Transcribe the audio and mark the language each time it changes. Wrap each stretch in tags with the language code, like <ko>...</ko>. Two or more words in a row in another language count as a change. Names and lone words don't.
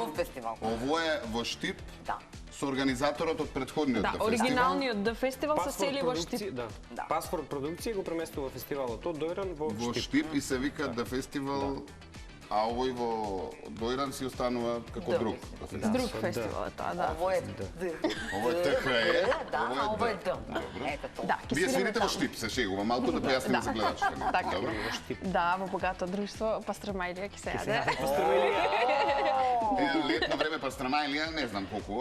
<mk>нов фестивал. Ово е во Штип Да. со организаторот од претходниот Да, The Festival. оригиналниот The Festival се сели во Штип. да. Да. Паспорт продукција го преместува фестивалот од Дојран во Во Штип. Штип и се вика The Festival, а овој во Дојран си останува како The друг. Festival. The Festival. Друг фестивал е тоа, да. Ово е Д. Ово е ТХЕ, Да, ово е а ово е Д. Д. Добро. Ето тоа. Да, ќе Вие свириме свирите во таму. Штип, се шегува, малку да појасниме за гледачите. Така. Добро? Во Штип. Да, во богато друштво, пастрамајлија ќе се јаде. Пастрамелија. Летно време пастрама или не знам колку,</mk>